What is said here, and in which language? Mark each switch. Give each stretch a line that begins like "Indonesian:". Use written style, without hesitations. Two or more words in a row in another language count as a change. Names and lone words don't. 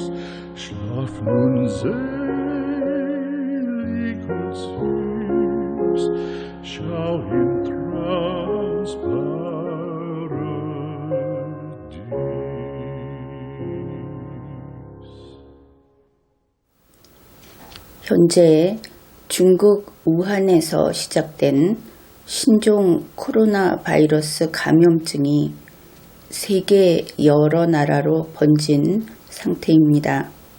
German: Schlaf nun selig und süß, schau im Traums Paradies.
Korean: 현재 중국 우한에서 시작된 신종 코로나 바이러스 감염증이 세계 여러 나라로 번진 상태입니다.